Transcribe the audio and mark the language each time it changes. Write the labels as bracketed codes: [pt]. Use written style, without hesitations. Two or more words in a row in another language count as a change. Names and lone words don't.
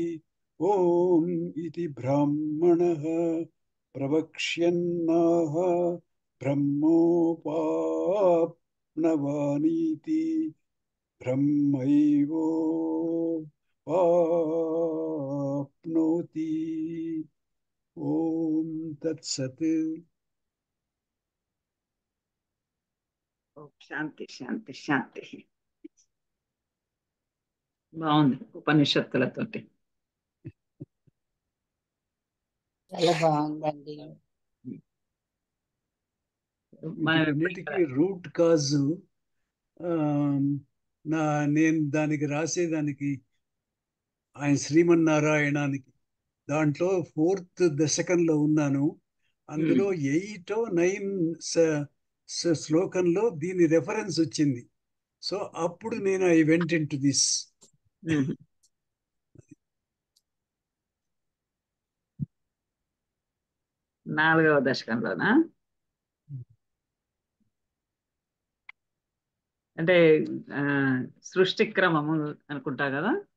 [sa] ॐ इति ब्राह्मणः प्रवक्ष्यन्नाह ब्रह्मोपाप्नवानीति। ब्रह्मैवोपाप्नोति। ॐ तत्सत्। శాంతి శాంతి శాంతి. [te] బాగుంది ఉపనిషత్తులతోటి. చాలా బాగుందండి. వీటన్నిటికీ [en] root cause [te] నేను దానికి రాసేదానికి ఆయన శ్రీమన్నారాయణానికి దాంట్లో 4th దశకంలో ఉన్నాను. అందులో 8 or 9 శ్లోకంలో దీని రెఫరెన్స్ వచ్చింది. [en] సో [te] అప్పుడు నేను [en] I went in to this. [te] 4వ దశకంలోనా? అంటే సృష్టి క్రమము అనుకుంటా కదా.